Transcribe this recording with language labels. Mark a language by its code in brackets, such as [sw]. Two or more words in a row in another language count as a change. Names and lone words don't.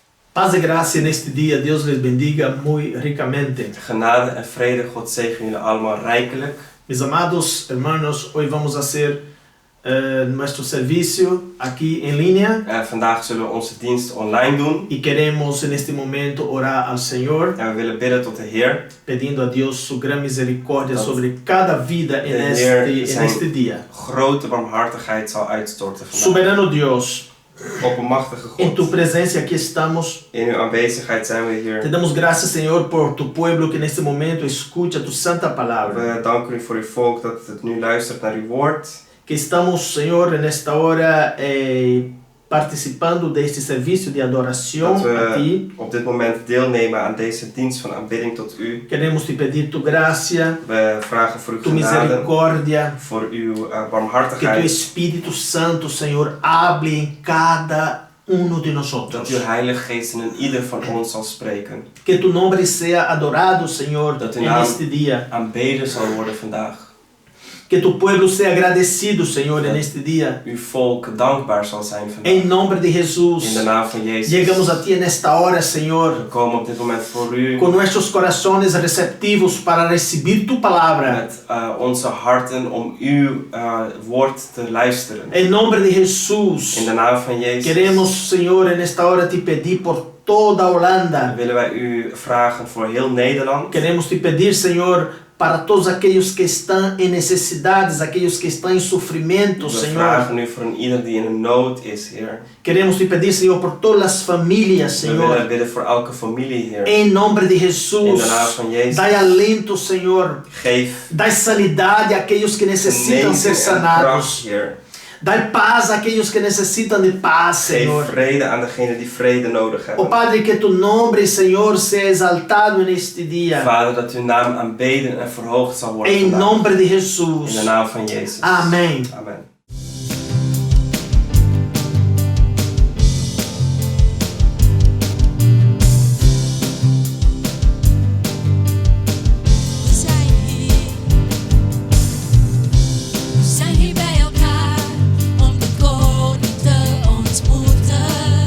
[es] Paz y gracia en este día. Dios les bendiga muy ricamente. [nl] Genade en vrede, God zegen jullie allemaal rijkelijk. [es] Mis amados hermanos, hoy vamos a hacer nuestro servicio aquí en línea. [nl] Vandaag zullen we onze dienst online doen. [es] Y queremos en este momento orar al Señor, [nl] En we willen bidden tot de Heer. [es] pedindo a Dios su gran misericordia sobre cada vida en este día. [nl] Grote barmhartigheid zal uitstorten vandaag. [es] Soberano Dios, [nl] Oppermachtige [es] en tu [nl] God. [es] presencia aquí estamos. [nl] In uw aanwezigheid zijn we [es] Te [nl] hier. [es] damos gracias, Señor, por tu pueblo que en este momento escucha tu santa palabra. [nl] We danken u voor uw volk dat het nu luistert naar uw woord. [es] Que estamos, Señor, en esta hora participando de este servicio de adoración [nl] Dat [es] a [nl] we [es] ti. [nl] op dit moment deelnemen aan deze dienst van aanbidding tot u. [es] Queremos te pedir tu gracia, [nl] We vragen voor uw [es] tu [nl] genade, [es] misericordia, [nl] voor uw [es] que tu [nl] barmhartigheid. [es] Espíritu Santo, Señor, hable en cada uno de [nl] Dat [es] nosotros. [nl] uw Heilige Geest in ieder van ons zal spreken. [es] Que tu nombre sea adorado, Señor, [nl] Dat uw [es] en [nl] naam [es] este día. [nl] aanbeden zal worden vandaag. [es] Que tu pueblo sea agradecido, Señor, en este día. [nl] Uw volk dankbaar zal zijn vandaag. [es] En nombre de Jesús, [nl] In de naam van Jezus. [es] llegamos a ti en esta hora, Señor, [nl] We komen op dit moment voor u [es] con nuestros corazones receptivos para recibir tu palabra. [nl] met onze harten om uw woord te luisteren. [es] En nombre de Jesús, [nl] In de naam van Jezus [es] queremos, Señor, en esta hora te pedir por toda Holanda. [nl] willen wij u vragen voor heel Nederland. [es] Queremos te pedir, Señor, para todos aquellos que están en necesidades, aquellos que están en sufrimiento, [nl] We [es] Señor. [nl] vragen u voor een ieder die in een nood is, Heer. [es] Queremos te pedir, Señor, por todas las familias, [nl] We willen [es] Señor. [nl] bidden voor elke familie, Heer. [es] En nombre de [nl] In [es] Jesús, [nl] de naam van Jezus. [pt] dai alento, Señor. [nl] Geef [pt] Dai sanidade àqueles que necessitam ser [nl] genezing en kracht, [pt] sanados. [nl] Heer. [pt] Dai paz àqueles que necessitam de paz, [nl] Geef [pt] Senhor. [nl] vrede aan degenen die vrede nodig [pt] Oh [nl] hebben. [pt] Padre, que tu nome, Senhor, seja exaltado neste dia. [nl] Vader, dat uw naam aanbeden en verhoogd zal worden [pt] Em [nl] vandaag. [pt] nome de [nl] In [pt] Jesus. [nl] de naam van Jezus. [pt] Amém. [nl] Amen. We zijn hier bij elkaar om de koning te ontmoeten.